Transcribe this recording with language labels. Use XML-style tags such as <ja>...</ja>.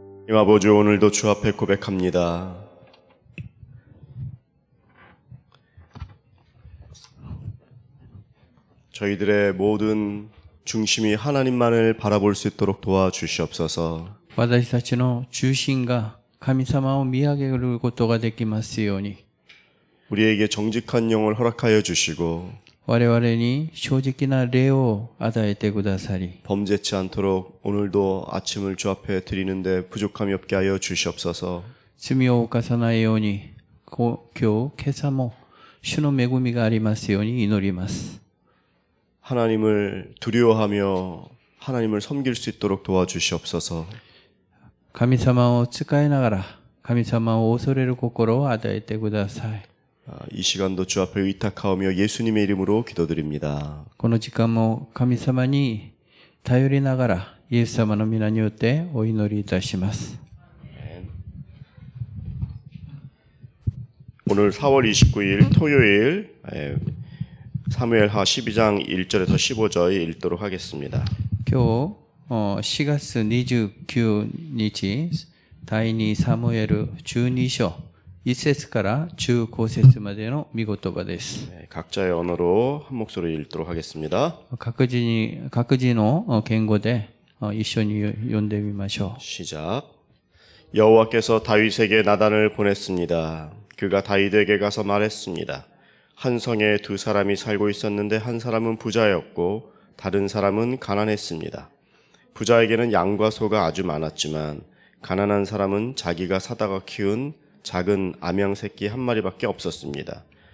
<ko>아버지, 오늘도 주 앞에 고백합니다. 저희들의 모든 중심이 하나님만을 바라볼 수 있도록 도와주시옵소서.</ko> <ja>私たちの中心が神様を見上げることができますように、</ja> <ko>우리에게 정직한 영을 허락하여 주시고</ko> <ja>我々に正直な霊を与えてくださり、</ja> <ko>범죄치 않도록 오늘도 아침을 주 앞에 드리는데 부족함이 없게 하여 주시옵소서.</ko> <ja>罪を犯さないように、今朝も主の恵みがありますように祈ります。</ja> <ko>하나님을 두려워하며 하나님을 섬길 수 있도록 도와주시옵소서.</ko> <ja>神様を仕えながら、神様を恐れる心を与えてください。</ja> <ko>이 시간도 주 앞에 의탁하오며 예수님의 이름으로 기도드립니다.</ko> <ja>この時間も神様に頼りながら、イエス様の皆によってお祈りいたします。</ja> <ko>오늘 4월 29일 토요일 사무엘하 12장 1절에서 15절 읽도록 하겠습니다.</ko> <ja>今日4月29日、第2サムエル12章1節から15節までの御言葉です。</ja> <ko>각자의 언어로 한 목소리 읽도록 하겠습니다.</ko> <ja>各自の言語で一緒に読んでみましょう。</ja> <ko>시작. 여호와께서 다윗에게 나단을 보냈습니다. 그가 다윗에게 가서 말했습니다. 한 성에 두 사람이 살고 있었는데 한 사람은 부자였고 다른 사람은 가난했습니다. 부자에게는 양과 소가 아주 많았지만 가난한 사람은 자기가 사다가 키운 작은 암양 새끼 한 마리밖에 없었습니다.</ko>